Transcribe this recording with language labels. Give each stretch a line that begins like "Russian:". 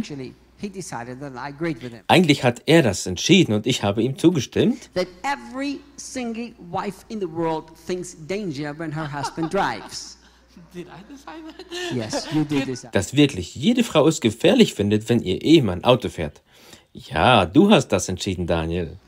English: Actually, he decided that I agreed with him.
German: Eigentlich hat er das entschieden und ich habe ihm zugestimmt.
English: That every single wife in the world thinks danger when her husband drives. Did I decide that? Yes, you did decide.
German: Dass wirklich jede Frau es gefährlich findet, wenn ihr Ehemann Auto fährt. Ja, du hast das entschieden, Daniel.